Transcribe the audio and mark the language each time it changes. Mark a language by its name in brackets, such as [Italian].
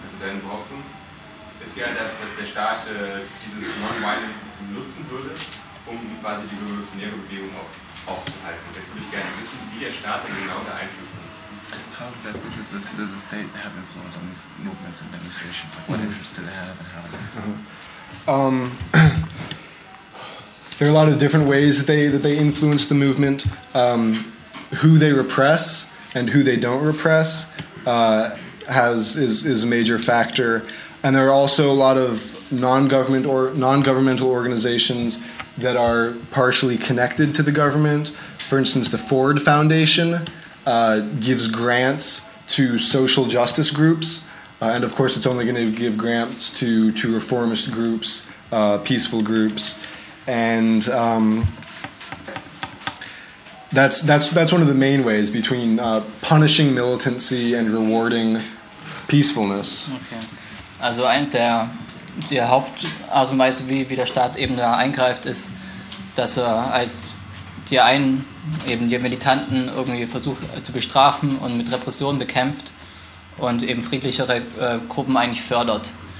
[German] Also deine Behauptung ist ja, dass der Staat dieses Non-Violence nutzen würde, um quasi die revolutionäre Bewegung aufzuhalten. Jetzt würde ich gerne wissen, wie der Staat denn genau der Einfluss nimmt. [English] How exactly does the state have influence on these movements and demonstrations? Like, what interests do they have and how? There are a lot of different ways that they influence the movement, who they repress and who they don't repress is a major factor, and there are also a lot of non-governmental organizations that are partially connected to the government. For instance, the Ford Foundation gives grants to social justice groups, and of course it's only going to give grants to reformist groups, peaceful groups. And that's one of the main ways between punishing militancy and rewarding peacefulness. Okay. [German] Also eine der Hauptart und Weise, wie der Staat eben da eingreift, ist, dass er halt die einen, eben die Militanten, irgendwie versucht zu bestrafen und mit Repressionen bekämpft und eben friedlichere Gruppen eigentlich fördert.